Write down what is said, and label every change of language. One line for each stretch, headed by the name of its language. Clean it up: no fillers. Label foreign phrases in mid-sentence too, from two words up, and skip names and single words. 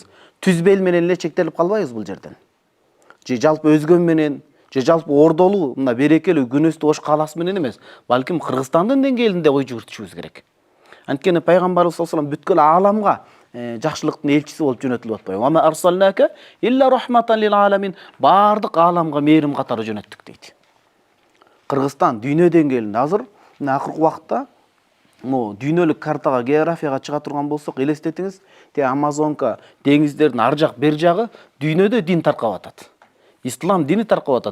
Kyrgyz: Түз бел менен эле чектелип калбайбыз бул жерден. Же жалпы өзгөн менен, же жалпы ордолуу, мына берекелүү күнөстүү Ош калаасы менен эмес, балким Кыргызстандын деңгээлинде ой жүгүртүшүбүз керек. Анткени пайгамбарыбыз
Arabic: صلى الله عليه وسلم
Kyrgyz: бүткүл ааламга жакшылыктын элчиси болуп жөнөтүлүп атпайбы.
Arabic: وما أرسلناك إلا رحمة للعالمين.
Kyrgyz: Бардык ааламга мээрим катары жөнөттүк дейт. Кыргызстан дүйнө деңгээлинде азыр мына акыркы убакытта дүйнөлүк картага, географияга чыга турган болсок, элестетиңиз, Амазонка, деңиздердин ар жак бер жагы дүйнөдө дин таркап атат. Ислам дини таркап атат.